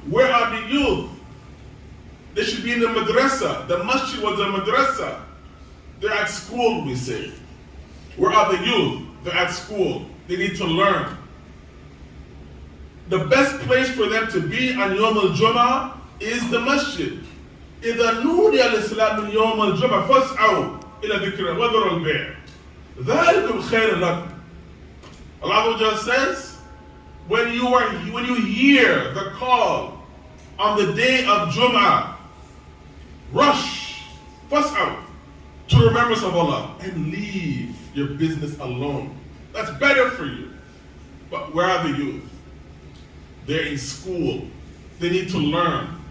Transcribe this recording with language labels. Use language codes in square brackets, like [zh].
[en] Where are the youth? They should be in the madrasa. The masjid was the madrasa. They're at school, we say. Where are the youth? They're at school. They need to learn. The best place for them to be on Yom al-Jum'ah is the masjid. [ar] إذا نودي الإسلام من يوم الجمعة فاسعوا إلى ذكر وذروا البيع ذلكم خير لكم. [en] Allah says, when you hear the call on the day of Jum'ah, rush, fas'aw, to remembrance of Allah and leave your business alone. That's better for you. But where are the youth? They're in school. They need to learn.